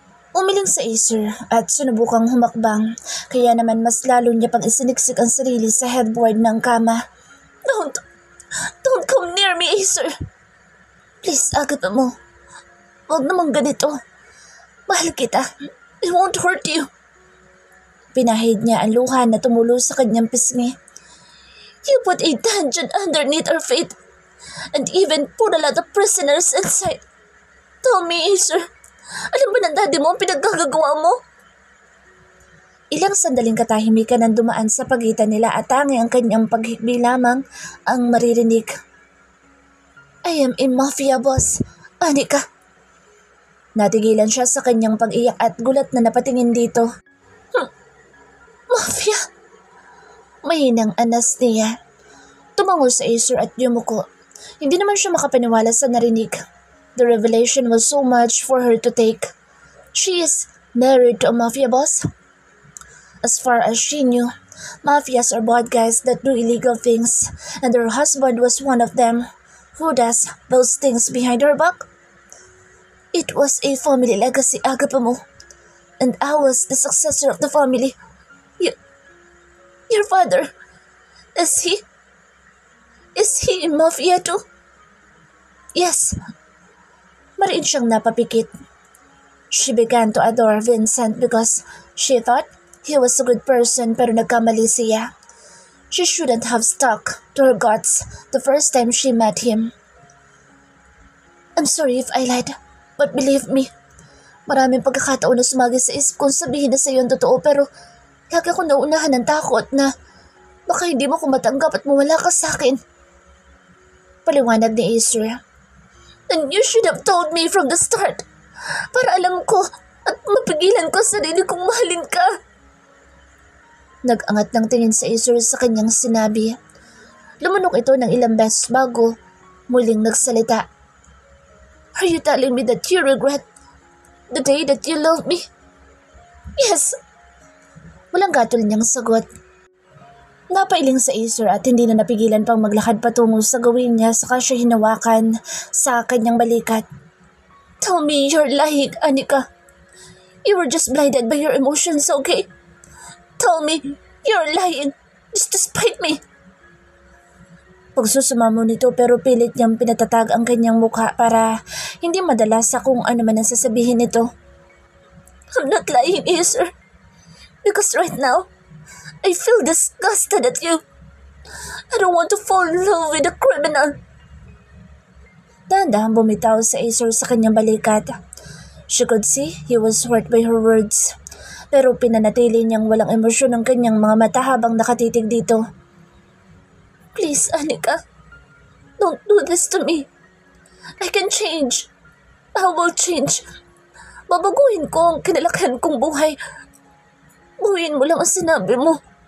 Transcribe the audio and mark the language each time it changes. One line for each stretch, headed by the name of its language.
Filipino: Umiling sa Acer at sinubukang humakbang, kaya naman mas lalo niya pang isiniksik ang sarili sa headboard ng kama.
English: Don't come near me, Acer. Please,
Filipino: agape mo. Huwag namang ganito. Mahal kita.
English: I won't hurt you."
Filipino: Pinahid niya ang luha na tumulo sa kanyang pisngi.
English: "You put a dungeon underneath our feet and even put a lot of prisoners inside. Tell me,
Filipino: Acer, alam ba ng daddy mo ang pinaggagawa mo?" Ilang sandaling katahimikan ang dumaan sa pagitan nila at tangi ang kanyang paghikbi lamang ang maririnig.
English: "I am a mafia boss,
Filipino: Anika." Natigilan siya sa kanyang pag-iyak at gulat na napatingin dito. "Mafia?" Mahinang anas niya. Tumango sa Acer at yumuko. Hindi naman siya makapaniwala sa narinig.
English: The revelation was so much for her to take. She is married to a mafia boss? As far as she knew, mafias are bad guys that do illegal things, and her husband was one of them. Who does those things behind her back? It was a family legacy,
Filipino: agape mo,
English: and I was the successor of the family. Your father, is he in mafia too?" "Yes."
Filipino: Mariin siyang napapikit.
English: She began to adore Vincent because she thought he was a good person
Filipino: pero nagkamali siya.
English: She shouldn't have stuck to her guts the first time she met him. "I'm sorry if I lied, But believe me,
Filipino: maraming pagkakataon na sumagi sa isip kong sabihin na sa iyo ang totoo pero lagi ako nauunahan ng takot na baka hindi mo ko matanggap at mawala ka sa akin. Paliwanag ni Acer.
English: And you should have told me from the start
Filipino: para alam ko at mapigilan ko sarili kong mahalin ka. Nag-angat ng tingin si Acer sa kanyang sinabi. Lumunok ito ng ilang beses bago muling nagsalita.
English: Are you telling me that you regret the day that you loved me?
Filipino: Yes. Walang gatol niyang sagot. Napailing sa Acer at hindi na napigilan pang maglakad patungo sa gawin niya saka siya hinawakan sa kanyang balikat.
English: Tell me you're lying, Anika. You were just blinded by your emotions, okay? Tell me you're lying just to spite me.
Filipino: Pagsusumamo nito pero pilit niyang pinatatag ang kanyang mukha para hindi madala sa kung ano man ang sasabihin nito.
English: I'm not lying, Acer. Because right now, I feel disgusted at you. I don't want to fall in love with a criminal.
Filipino: Dahan-dahan bumitaw sa Acer sa kanyang balikat.
English: She could see he was hurt by her words.
Filipino: Pero pinanatili niyang walang emosyon ang kanyang mga mata habang nakatitig dito.
English: Please, Anika. Don't do this to me. I can change. I will change.
Filipino: Babaguhin ko ang kinalakihan kong buhay. Buuin mo lang ang sinabi mo.